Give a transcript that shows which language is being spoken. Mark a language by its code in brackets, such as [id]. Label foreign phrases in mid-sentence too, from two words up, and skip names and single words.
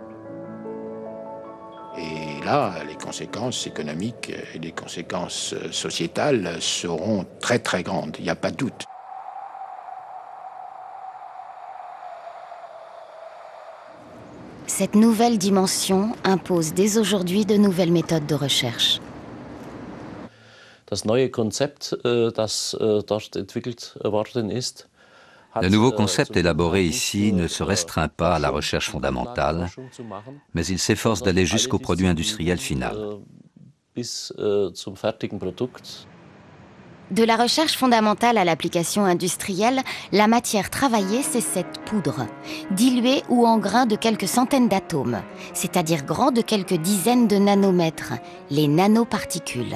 [fr] Et là, les conséquences économiques et les conséquences sociétales seront très très grandes, il n'y a pas de doute. Cette nouvelle dimension impose dès aujourd'hui de nouvelles méthodes de recherche. [de] Das neue Konzept, das dort entwickelt worden ist, [fr] le nouveau concept élaboré ici ne se restreint pas à la recherche fondamentale, mais il s'efforce d'aller jusqu'au produit industriel final. De la recherche fondamentale à l'application industrielle, la matière travaillée, c'est cette poudre, diluée ou en grains de quelques centaines d'atomes, c'est-à-dire grands de quelques dizaines de nanomètres, les nanoparticules.